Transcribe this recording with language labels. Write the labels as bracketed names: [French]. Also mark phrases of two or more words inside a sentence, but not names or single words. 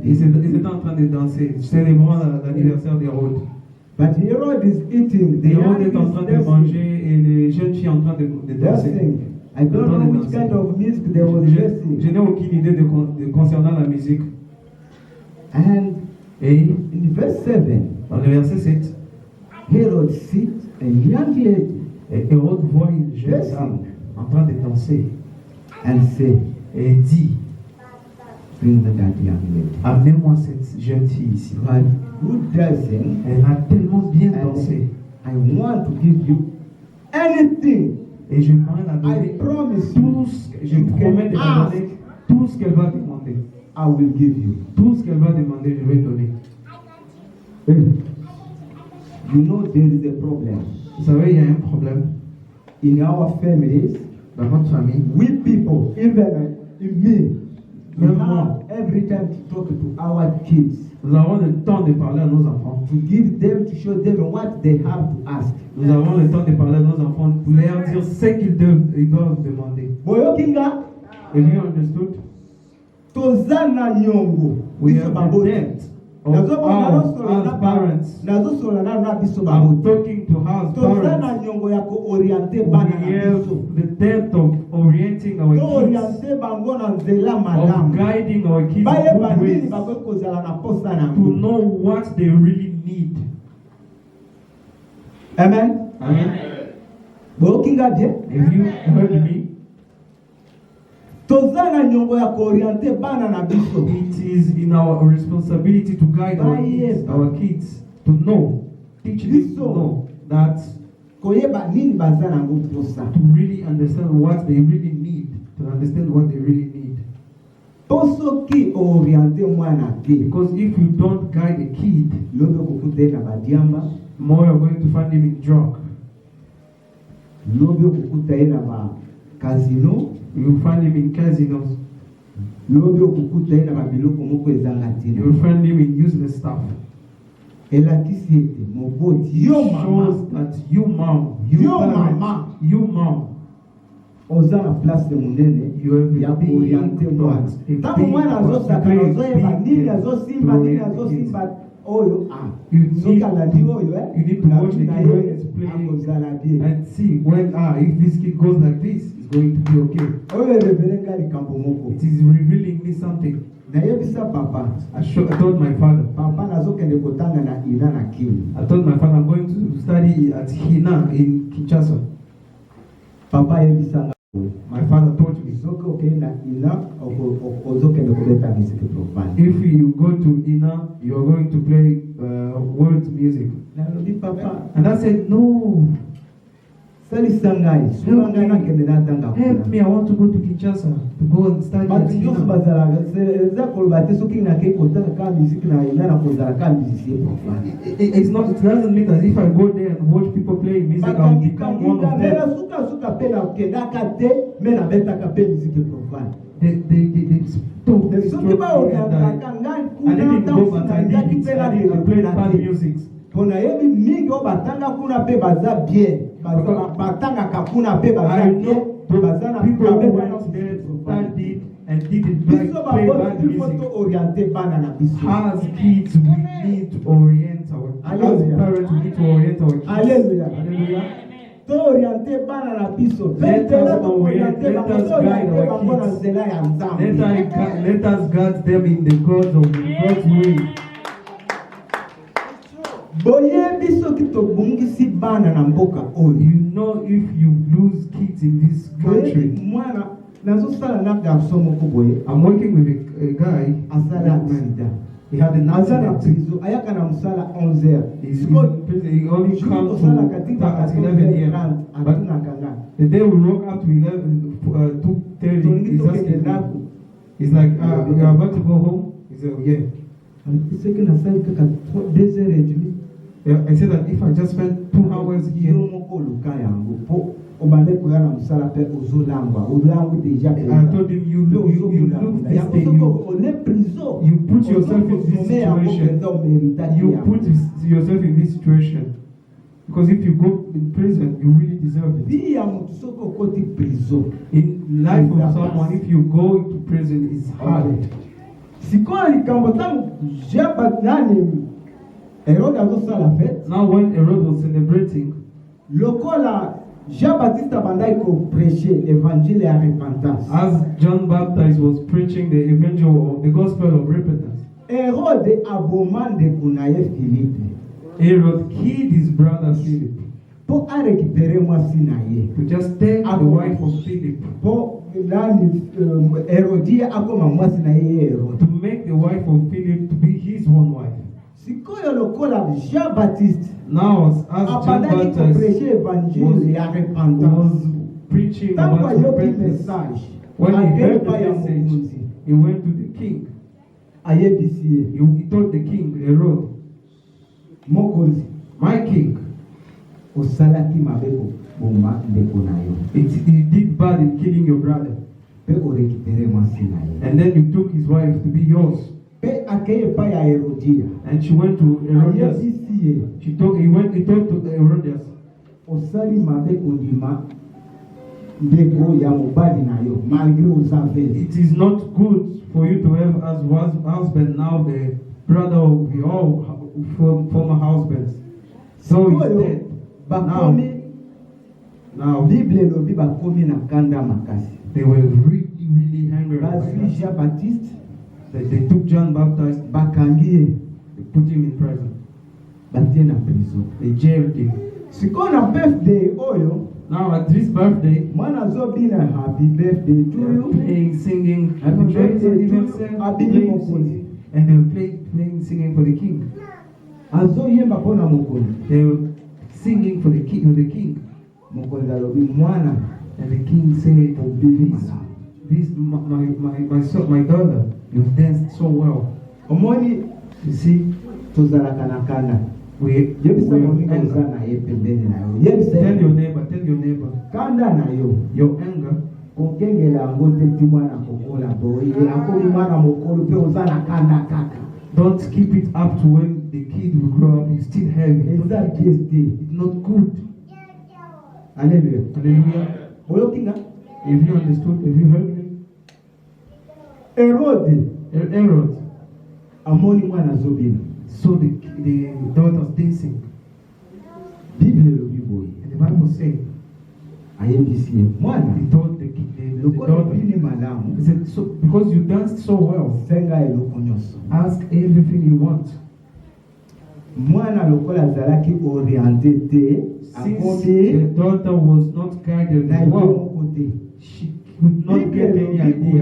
[French] ils étaient en train de danser, célébrant l'anniversaire d'Hérode. [English] But Herod is eating. The [French] Hérode est en [English] young [French] train [English] is [French] de [English] dancing. [French] manger et les jeunes filles en train de danser. [English] Dancing. I don't know which kind of music they was [French] Je [English] dancing. [French] n'ai aucune idée concernant la musique. [English] And [French] Et [English] in verse 7, [French] Dans le verset 7, [English] Herod sees a young lady [French] et Hérode voit une jeune femme en train de danser [English] and say, [French] et dit, [English] bring that young lady. [French] amenez-moi cette jeune fille ici. [English] But good dancing, [French] Elle a tellement bien dansé [English] I want to give you anything. [French] et je vais la [English] I [French] donner [English] promise [French] tout [English] you, [French] ce que je promets de la donner, tout ce qu'elle va demander. [English] I will give you. [French] Tout ce qu'elle va demander, je vais donner. [English] You know there is a problem. [French] Vous savez, il y a un problème [English] In our families, [French] dans notre famille. [English] we people, even in me, we [French] Même [English] have [French] moi. [English] every time to talk to our kids, [French] Nous avons le temps de parler à nos enfants. [English] to give them, to show them what they have to ask. [French] Nous avons le temps de parler à nos enfants pour leur dire ce qu'ils doivent demander. [Lingala] Boyokinga, [English] Have you understood? [Lingala] tozana nyongo. [English] We [Lingala] biso [English] have the [Lingala] baboti. [English] debt of our parents. [Lingala] nazosola nano na biso [English] I'm [Lingala] baboti. [English] talking to house [Lingala] Tozana [English] parents. [Lingala] nyongo ya kooriente [English] We [Lingala] bana na [English] have [Lingala] biso. [English] the debt of orienting our kids, [Lingala] Tooriente bango na nzela [English] of [Lingala] malamu. [English] guiding our kids [Lingala] Bayeba [English] in good [Lingala] nini [English] ways, [Lingala] bakoki kozala na posa na [English] to [Lingala] yango. [English] know what they really need. Amen. Amen. [Lingala] Boyokinga bien. [English] Have you heard me? [Lingala] Tozana nyongo ya kooriente bana na biso. [English] It is in our responsibility to guide our kids to know, teach them to know that, [Lingala] Koyeba nini baza nango posa. [English] to really understand what they really need, to understand what they really need. [Lingala] Posoki oriente mwana te. [English] Because if you don't guide a kid, [Lingala] Lobe kokuta na badiamba. [English] more you're going to find him in drug. [Lingala] Lobe kokuta na ba casino. [English] You'll find him in casinos. [Lingala] Lobe kokuta na ba biloko moko ezanga tina. [English] You'll find him in useless stuff. [Lingala] Elakisi ete moboti yo mama. [English] Shows that you mom, you [Lingala] Yo [English] parent, [Lingala] mama. [English] you mom, [Lingala] Oza na place munene [English] you have [Lingala] ya [English] a big [Lingala] kooriente mwana. [English] thought, a [Lingala] Tango [English] big [Lingala] mwana azosaka [English] thought, [Lingala] azoyeba [English] big [Lingala] nini [English] to [Lingala] azosimba nini [English] orient the kids. [Lingala] azosimba oyo [English] You need- [Lingala] soki alandi oyo [English] you need to watch the [Lingala] na [English] kid [Lingala] ye [English] when he's playing [Lingala] akozala bien. [English] and see when if this kid goes like this, it's going to be okay. [Lingala] Oyo erevelenga likambo moko. [English] It is revealing me something. [Lingala] Nayebisa papa. [English] I told my father. [Lingala] Papa nazokende kotanga na ina na kiwi. [English] I told my father I'm going to study at Hina in Kinshasa. [Lingala] Papa yebisanga. [English] My father told me, [Lingala] Soki okende na ina ozokende kobeta miziki profane. [English] if you go to Ina, you are going to play world music. [Lingala] Nalobi papa. [English] And I said, no, [Lingala] Salisa ngai. Suma ngai nakende natanga [English] help [Lingala] kuna. [English] me, I want to go to Kinshasa to go and study at [Lingala] Batu nyonso [English] Hina. [Lingala] bazalaka eza koloba te soki nakei kotanga kaka miziki na ina na kozala kaka [French] musicien profane. [English] It's not. It doesn't mean that if I go there and watch people playing music, I'll become one of them. [Lingala] Mela suka pe nakendaka te me nabetaka pe miziki profane. [English] They stop. They [Lingala] soki baorientaka ngai [English] I [Lingala] kuna [English] didn't go, but I [Lingala] ntanzaki [English] did [Lingala] mpe [English] it. I played bad music. [Lingala] mpo nayebi mingi oyo batanga kuna mpe baza bien batangaka kuna mpe baza [English] I [Lingala] bien [English] know [Lingala] baza na [English] people who [Lingala] babetana [English] went there, studied, and did it back, [Lingala] biso [English] play bad [Lingala] baboti [English] music. [Lingala] foto oriente bana na biso. [English] As kids, we need to orient our. As Hallelujah. parents, we need to orient our kids. Hallelujah. Hallelujah. [Lingala] to oriente bana na biso [English] Let us [Lingala] petela to [English] orient, [Lingala] oriente [English] let [Lingala] bango [English] us [Lingala] to [English] guide [Lingala] oriente [English] our [Lingala] bango na [English] kids. [Lingala] nzela ya nzambe. [English] Let us guide them in the God's way. [Lingala] boyebi soki tobungisi bana na mboka oyo. [English] You know, if you lose kids in this [Lingala] boyebi [English] country. [Lingala] mwana nazosala na garso moko boye [English] I'm working with a guy. [Lingala] asala accident. [English] He had an [Lingala] aza na [English] accident. [Lingala] prison ayaka na mosala 11h. [English] He's in prison. He only comes [Lingala] kosala [English] to [Lingala] katika [English] at 11 years. 11h30 But [Lingala] atunaka nga [English] the day we woke up to 2:30, [Lingala] tongi [English] he's [Lingala] tokende [English] asking [Lingala] ndako [English] me. He's like, you're about to go home? He said, yeah. [Lingala] soki nasali kaka 2h30 [English] I said that if I just spend 2 hours [Lingala] yo [English] here, [Lingala] moko oluka yango mpo obande koya na mosala mpe ozolangwa olangu deja [English] I told him, you look this day, [Lingala] ole prison [English] you put yourself in this situation. You put yourself in this situation. Because if you go in prison, you really deserve it. [Lingala] vi ya motu soki okoti prison [English] In life of someone, if you go to prison, it's hard. [Lingala] sikoyo likambo ntango jaba nani Herode azosala fete [English] Now when Herod was celebrating, [Lingala] lokola Jean-Baptiste abandaki koprêche l'évangile ya repentance. [English] as John Baptist was preaching the evangel of the gospel of repentance, [Lingala] Herode aboma ndeko na ye Philippe. [English] Herod killed his brother Philip [Lingala] po arécupérer mwasi na ye. [English] to just take the wife of Philip, [Lingala] Po nani Herodia akoma mwasi na ye Herod. [English] to make the wife of Philip to be his own wife. [Lingala] Sikoyo lokola Jean Baptiste [English] Now, as John [Lingala] apandaki [English] Baptist [Lingala] kuprêcher évangile ya [English] was [Lingala] repentance. [English] preaching [Lingala] Tangu [English] about [Lingala] ayoki [English] repentance, [Lingala] message [English] when he heard the [Lingala] akepa ya [English] message, [Lingala] mokonzi [English] he went to the king. [Lingala] ayebisi ye [English] He told the king, Herod, [Lingala] mokonzi [English] my king, [Lingala] osalaki mabe koboma ndeko na yo [English] he did bad in killing your brother. [Lingala] mpe orécupérer mwasi na ye. [English] And then you took his wife to be yours. [Lingala] Mpe akei epai ya Herodia [English] And she went to Herodias. [Lingala] ayebisi ye [English] He talked to Herodias. [Lingala] osali mabe kondima ndeko ya mobali na yo malgré oza vele. [English] It is not good for you to have as husband now the brother of your former husbands. So he's [Lingala] Sikoyo [English] dead. [Lingala] bakomi [English] Now [Lingala] Bible elobi bakomi na kanda makasi. [English] they were really angry. [Lingala] Bazwi Jean Baptiste [English] They took John Baptist, [Lingala] bakangi ye [English] they put him in prison. [Lingala] batie na prison. [English] They jailed him. [Lingala] Sikoyo na birthday oyo [English] Now at this birthday, [Lingala] mwana azobina [English] happy birthday to they were you. playing, singing, Happy happy birthday birthday to to you, you. playing, [Lingala] Abili mokonzi. [English] singing, and they were playing, singing for the king. [Lingala] Azoyemba mpona mokonzi. [English] They were singing for the king. [Lingala] Mokonzi alobi mwana [English] And the king said, [Lingala] obili [English] this, [Lingala] malamu. [English] this my son, my daughter, you danced so well. [Lingala] Omoni [English] You see, [Lingala] tozalaka na kanda. [English] we [Lingala] Yebisa [English] have [Lingala] moninga oza [English] anger. [Lingala] na ye pembeni na yo. Yebisa [English] Tell your neighbor, [Lingala] kanda na yo. [English] your anger [Lingala] Kokengela yango te ti mwana kokola boye. Akomi mwana mokolo mpe oza na kanda kaka. [English] don't keep it up to when the kid will grow up. You still have it. [Lingala] Eza pièce te. [English] It's not good. Alléluia. Hallelujah. [Lingala] Oyokinga? [English] Have you understood? Have you heard me? [Lingala] Herode [English] Herod [Lingala] amoni mwana azobina. [English] saw the daughters dancing. [Lingala] Bible elobi boye. [English] And the Bible said, [Lingala] Ayebisi ye mwana [English] he told the [Lingala] lokola [English] daughter, [Lingala] obini malamu [English] he said, so because you danced so well, [Lingala] senga eloko nyonso. [English] ask everything you want. [Lingala] Mwana lokola azalaki orienté te [English] Since [Lingala] akomi [English] the daughter was not guided [Lingala] na ye [English] well, [Lingala] moko te. [English] she could not get any idea.